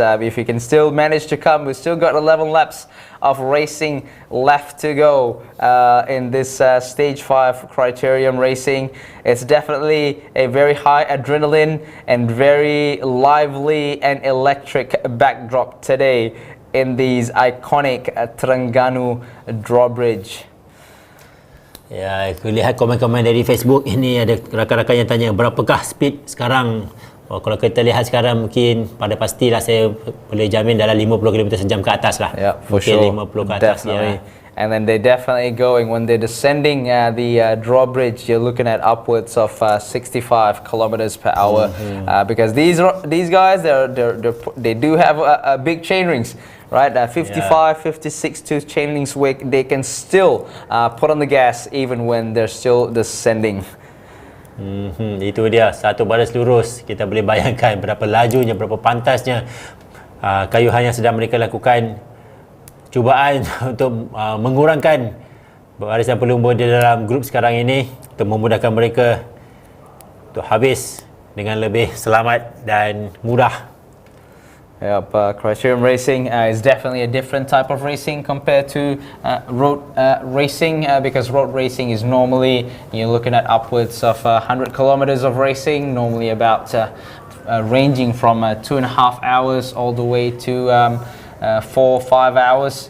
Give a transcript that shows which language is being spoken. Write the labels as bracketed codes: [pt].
[en] If you can still manage to come, we've still got 11 laps of racing left to go in this stage 5 Criterium racing. It's definitely a very high adrenaline and very lively and electric backdrop today in these iconic Terengganu Drawbridge. [ms] Ya, aku lihat komen-komen dari Facebook ini, ada rakan-rakan yang tanya berapakah speed sekarang. Kalau kita lihat sekarang mungkin pada pastilah saya boleh jamin dalam 50 km sejam ke atas lah. [en] Yeah, for [ms] mungkin [en] sure. [ms] 50 ke atas. [en] Definitely. And then they're definitely going, when they're descending the drawbridge, you're looking at upwards of 65 kilometers per hour. Because these guys, they do have a big chain rings. Right, 55, 56 to chain links weight, they can still put on the gas even when they're still descending. [ms] Itu dia, satu baris lurus. Kita boleh bayangkan berapa lajunya, berapa pantasnya kayuhan yang sedang mereka lakukan. Cubaan untuk mengurangkan barisan pelumba di dalam grup sekarang ini untuk memudahkan mereka untuk habis dengan lebih selamat dan mudah. [en] Yep, Criterium racing is definitely a different type of racing compared to road racing, because road racing is normally, you're looking at upwards of 100 kilometers of racing, normally about ranging from 2.5 hours all the way to 4 or 5 hours.